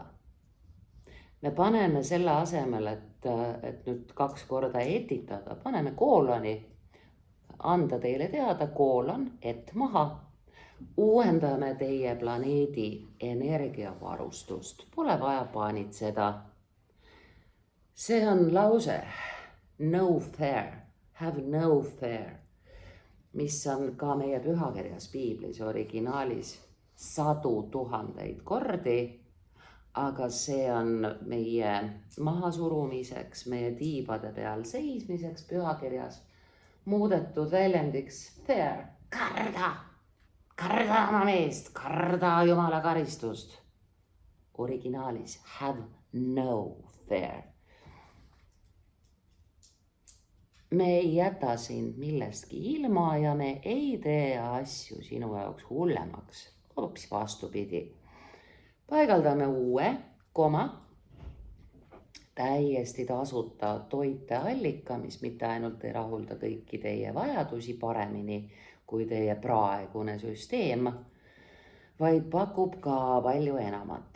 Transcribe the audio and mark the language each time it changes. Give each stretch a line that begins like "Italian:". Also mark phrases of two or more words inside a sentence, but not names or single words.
Estonian: Me paneme selle asemel, et nüüd 2 korda etitada, paneme kooloni anda teile teada, koolon, et maha. Uuendame teie planeedi energiavarustust. Pole vaja paanitseda. See on lause
English: no fear, have no fear,
Estonian: mis on ka meie pühakirjas piiblis originaalis 100 000 kordi. Aga see on meie mahasurumiseks, meie tiibade peal seismiseks pühakirjas muudetud väljendiks fear, karda oma meest, karda Jumala karistust.
English: Originaalis have no fear.
Estonian: Me ei jäta sind millestki ilma ja me ei tee asju sinu jaoks hullemaks, hoopis vastupidi. Paigaldame uue, täiesti tasuta toiteallika, mis mitte ainult ei rahulda kõiki teie vajadusi paremini kui teie praegune süsteem, vaid pakub ka palju enamat.